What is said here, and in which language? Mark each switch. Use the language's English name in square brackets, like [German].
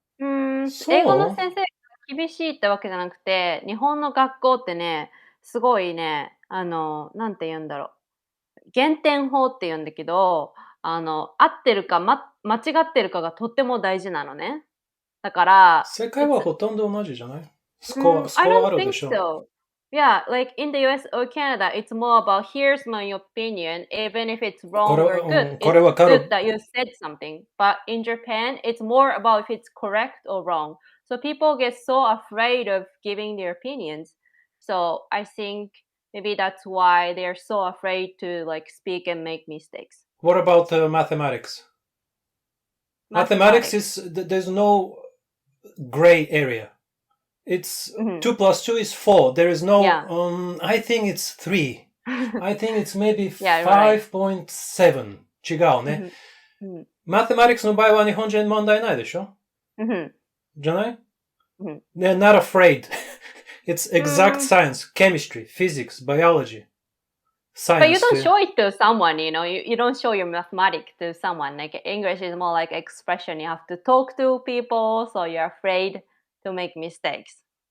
[Japanese] 英語の先生が厳しいってわけじゃなくて、日本の学校ってね、すごいね、なんて言うんだろう。減点法って言うんだけど、合ってるか、間違ってるかがとっても大事なのね。だから、世界はほとんど同じじゃない？スコアあるでしょ。 [English] I don't think so. Yeah, like in the US or Canada, it's more about here's my opinion, even if it's wrong or good. It's good that you said something. But in Japan, it's more about if it's correct or wrong. So people get so afraid of giving their opinions. So I think maybe that's why they're so afraid to like speak and make mistakes. What about mathematics? Mathematics is, there's no gray area. It's 2 plus 2 is 4. There is no, I think it's 3. I think it's maybe 5.7. [Japanese] 違うね。 Mathematics の場合は日本人問題ないでしょ？じゃない？ [English] They're not afraid. It's exact science, chemistry, physics, biology, science. But you don't show it to someone, you know, you don't show your mathematics to someone. Like English is more like expression. You have to talk to people, so you're afraid to make mistakes.